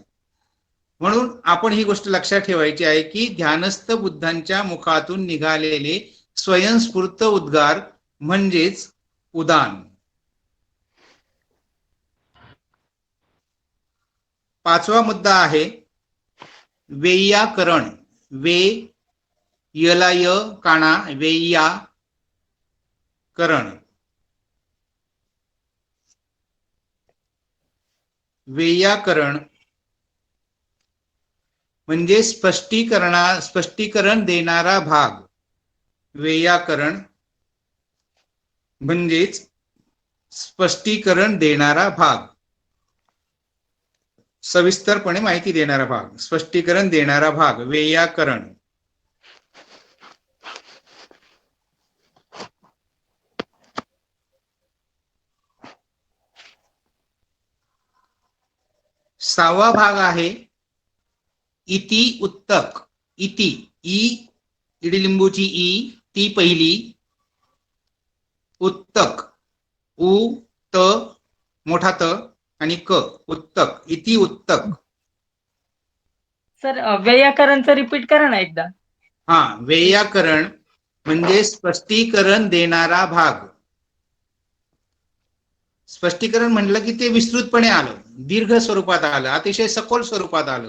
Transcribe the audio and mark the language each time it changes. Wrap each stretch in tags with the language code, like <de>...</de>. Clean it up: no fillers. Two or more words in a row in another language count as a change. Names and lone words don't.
<mr>म्हणून आपण ही गोष्ट लक्षात ठेवायची आहे की ध्यानस्थ बुद्धांच्या मुखातून निघालेले स्वयंस्फूर्त उद्गार म्हणजेच उदान. 5वा मुद्दा आहे वैयाकरण. वे यला य काना वैयाकरण. वैयाकरण म्हणजे स्पष्टीकरण देणारा भाग. वैयाकरण म्हणजेच स्पष्टीकरण देणारा भाग, सविस्तरपणे माहिती देणारा भाग, स्पष्टीकरण देणारा भाग वैयाकरण. सहावा भाग आहे इति उत्तक. इति, इडलिंबूची ई, ती पहिली, उत्तक, उ त मोठा त आणि क, उत्तक, इति उत्तक. सर वैयाकरणचं रिपीट करा ना एकदा. हा, वैयाकरण म्हणजे स्पष्टीकरण देणारा भाग. स्पष्टीकरण म्हटलं की ते विस्तृतपणे आलं, दीर्घ स्वरूपात आलं, अतिशय सखोल स्वरूपात आलं.</mr>